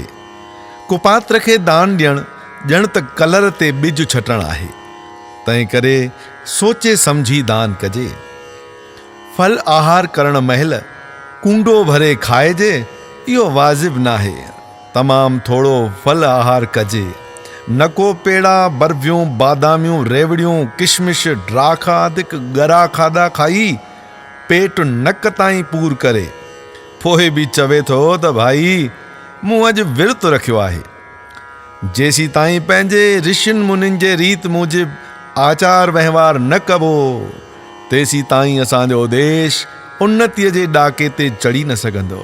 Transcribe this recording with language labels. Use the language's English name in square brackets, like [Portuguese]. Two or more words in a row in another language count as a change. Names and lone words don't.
[Sindhi] कुपात्र खे दान ॾियणु ॼण त कलर ते ॿिज छटणु आहे। तंहिं करे सोचे समझी दान कजे। फल आहार करण महिल कूंडो भरे खाइजे इहो वाजिब नाहे। तमामु थोड़ो फल आहार कजे। न को पेड़ा बर्फियूं बादामियूं रेवड़ियूं किशमिश ड्राखा आदिक गरा खाधा खाई पेट नक ताईं पूर करे पोइ बि चवे थो त भाई मूं अॼु विर्त रखियो आहे। जेसी ताईं पंहिंजे ऋषियुनि मुनियुनि जे रीत मूजिब आचार वहिंवार न कबो तेसी ताईं असांजो देश उन्नतीअ जे ॾाके ते चढ़ी न सघंदो।